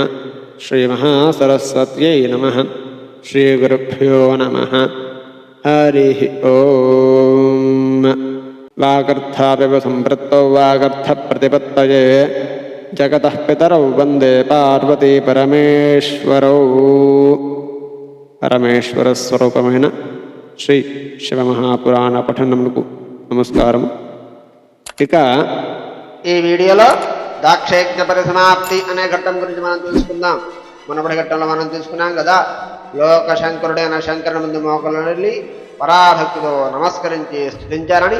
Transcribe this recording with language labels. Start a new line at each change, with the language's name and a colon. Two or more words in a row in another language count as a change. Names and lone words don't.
Sanskrit: श्रीमहासरस्वत्यै नमः। श्रीगुरुभ्यो नमः। हरिः ॐ। वागर्थापिव सम्पृक्तौ वागर्थप्रतिपत्तये जगतः पितरौ वन्दे पार्वती परमेश्वरौ।
Telugu: పరమేశ్వరస్వరూపమైన శ్రీ శివమహాపురాణ పఠనమునకు నమస్కారం. ఇక ఈ వీడియోలో దాక్షయజ్ఞ పరిసమాప్తి అనే ఘట్టం గురించి మనం తెలుసుకుందాం. మునపటి ఘట్టంలో మనం తెలుసుకున్నాం కదా, లోకశంకరుడైన శంకరుని ముందు మోకలు వెళ్ళి పరాభక్తితో నమస్కరించి స్తుతించారని.